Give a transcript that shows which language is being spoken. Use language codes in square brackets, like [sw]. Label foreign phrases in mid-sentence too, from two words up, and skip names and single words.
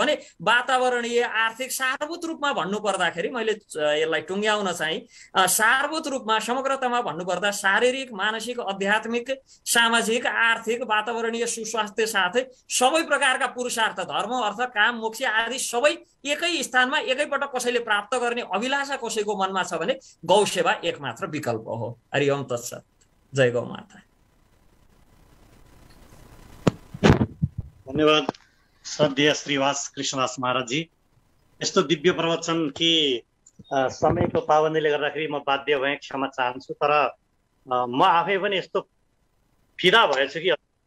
[ne] भने वातावरणीय आर्थिक सारभूत रूपमा भन्नुपर्दाखेरि मैले यसलाई टुङ्ग्याउन चाहिँ सारभूत रूपमा समग्रतामा भन्नुपर्दा शारीरिक, मानसिक, आध्यात्मिक, सामाजिक, आर्थिक, वातावरणीय सुस्वास्थ्य साथै सबै प्रकारका पुरुषार्थ, धर्म अर्थ काम मोक्ष आदि सबै एकै स्थानमा एकैपटक कसैले प्राप्त गर्ने अभिलाषा कसैको मनमा छ भने गौ सेवा एकमात्र विकल्प हो। [sa] हरि ओम तत्सत। जय गौ माता। [ne] धन्यवाद श्रद्धेय श्रीवास कृष्णदास महाराजजी। यस्तो दिव्य प्रवचन कि समयको पाबन्दीले गर्दाखेरि म बाध्य भएँ, क्षमा चाहन्छु। तर म आफै पनि यस्तो फिदा भएछु कि।